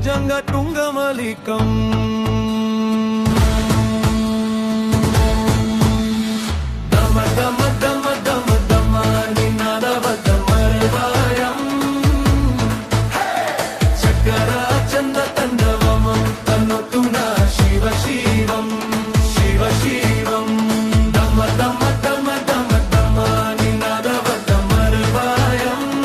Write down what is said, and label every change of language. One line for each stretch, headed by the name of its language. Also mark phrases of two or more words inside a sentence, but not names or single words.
Sanskrit: तुङ्गतुङ्गमलिकम् दम दम दम दम दम निनादवदमर्वायम् चकरा चन्दतण्डवम् तनोतु न शिव शिवम् शिव शिवम् दम दम दम दम दम निनादवदमर्वायम्